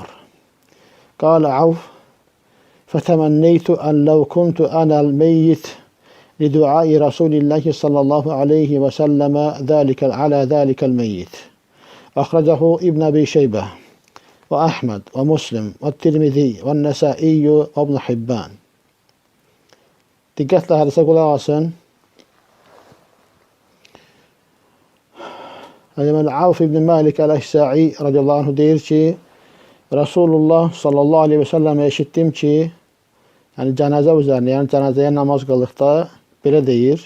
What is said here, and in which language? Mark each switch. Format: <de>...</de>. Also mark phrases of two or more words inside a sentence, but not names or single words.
<ar>قال عوف فتمنيت أن لو كنت أنا الميت لدعاء رسول الله صلى الله عليه وسلم على ذلك الميت. أخرجه ابن أبي شيبة وأحمد ومسلم والترمذي والنسائي وابن حبان.</ar> <az>Dikkatle hadise kulak alsın. Avf ibn Malik el-Eşsa'i</az> <ar>رضي الله عنه</ar> <az>deyir ki Resulullah</az> <ar>صلى الله عليه وسلم</ar> <az>eşittim ki yani cenaze üzerine yani cenazeye namaz kıldıkta böyle deyir.</az>